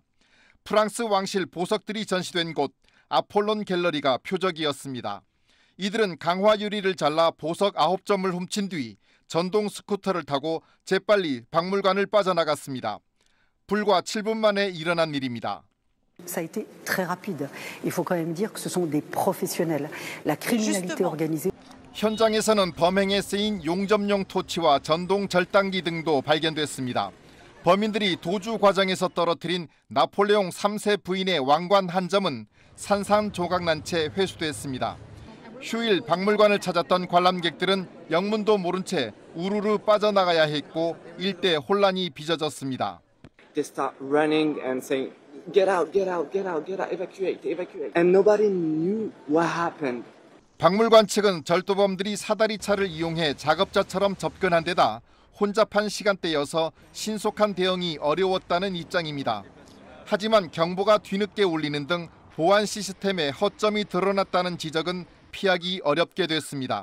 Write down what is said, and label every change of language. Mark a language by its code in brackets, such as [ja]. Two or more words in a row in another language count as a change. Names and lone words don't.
[ko] 프랑스 왕실 보석들이 전시된 곳 아폴론 갤러리가 표적이었습니다. 이들은 강화 유리를 잘라 보석 9점을 훔친 뒤 전동 스쿠터를 타고 재빨리 박물관을 빠져나갔습니다. 불과 7분 만에 일어난 일입니다. [fr] Ça a été très rapide. Il faut quand même dire que ce sont des professionnels. La criminalité organisée. [ko] 현장에서는 범행에 쓰인 용접용 토치와 전동 절단기 등도 발견됐습니다. 범인들이 도주 과정에서 떨어뜨린 나폴레옹 3세 부인의 왕관 한 점은 산산조각 난 채 회수됐습니다. 휴일 박물관을 찾았던 관람객들은 영문도 모른 채 우르르 빠져나가야 했고 일대 혼란이 빚어졌습니다. [en] They start running and saying, "Get out, get out, get out, get out, evacuate, evacuate." And nobody knew what happened. [ko] 박물관 측은 절도범들이 사다리차를 이용해 작업자처럼 접근한 데다 혼잡한 시간대여서 신속한 대응이 어려웠다는 입장입니다. 하지만 경보가 뒤늦게 울리는 등 보안 시스템에 허점이 드러났다는 지적은 피하기 어렵게 됐습니다.